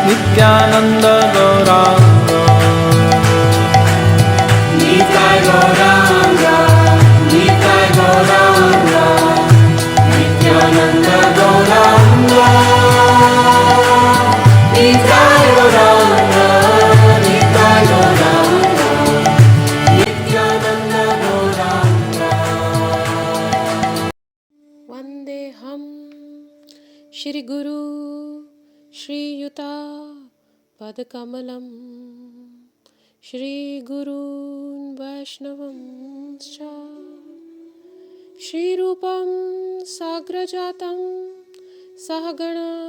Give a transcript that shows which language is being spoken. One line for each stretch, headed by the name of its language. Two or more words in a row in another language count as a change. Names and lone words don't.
Sanskrit: नित्यानंद गौरांग निताय गौरांग निताय गौरांग नित्यानंद गौरांग निताय गौरांग निताय गौरांग नित्यानंद गौरांग। वंदेहम श्री गुरु श्रीयुता पदकमलं श्री गुरून् वैष्णवंश्च श्रीरूपं साग्रजातं सहगणा